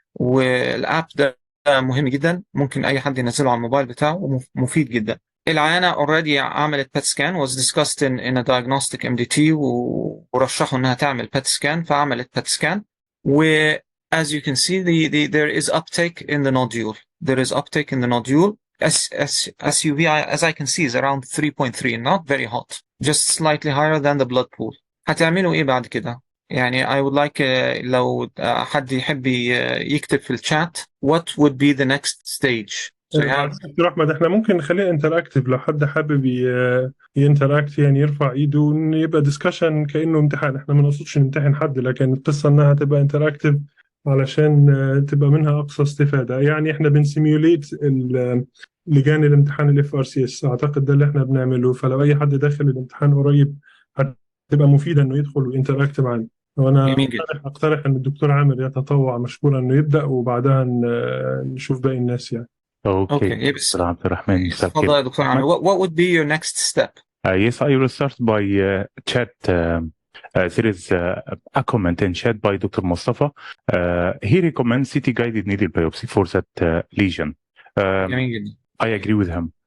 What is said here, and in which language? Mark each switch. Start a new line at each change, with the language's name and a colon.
Arabic: والاب ده مهم جدا، ممكن اي حد ينزله على الموبايل بتاعه ومفيد جدا. العيانة
English: already
Arabic: عملت
English: PET scan, was discussed in a diagnostic MDT,
Arabic: ورشحوا انها تعمل
English: PET scan,
Arabic: فعملت
English: PET scan. As you can see, there is uptake in the nodule. There is uptake in the nodule. SUV, as I can see, is around 3.3, not very hot, just slightly higher than the blood pool.
Arabic: هتعملوا ايه بعد كده؟ يعني
English: I would like
Arabic: لو حد يحب يكتب في الشات
English: what would be the next stage. So
Arabic: دكتور احمد، احنا ممكن نخليه انتراكتيف لو حد حابب ينتراكت، يعني يرفع ايده يبقى ديسكشن كانه امتحان. احنا ما نقصدش نمتحن حد، لكن القصه انها تبقى انتراكتيف علشان تبقى منها اقصى استفاده. يعني احنا بنسيميوليت لجان الامتحان الاف ار سي اس، اعتقد ده اللي احنا بنعمله. فلو اي حد داخل الامتحان قريب هتبقى مفيده انه يدخل وينتراكت معانا. وانا اقترح ان الدكتور عامر يتطوع مشكورا انه يبدا، وبعدها نشوف باقي الناس يعني.
English: Okay, Mr. Abdelrahman, what would be your next step? Yes, I will start by chat. There is a comment in chat by Dr. Mustafa. He recommends CT-guided needle biopsy for that lesion. I agree with him.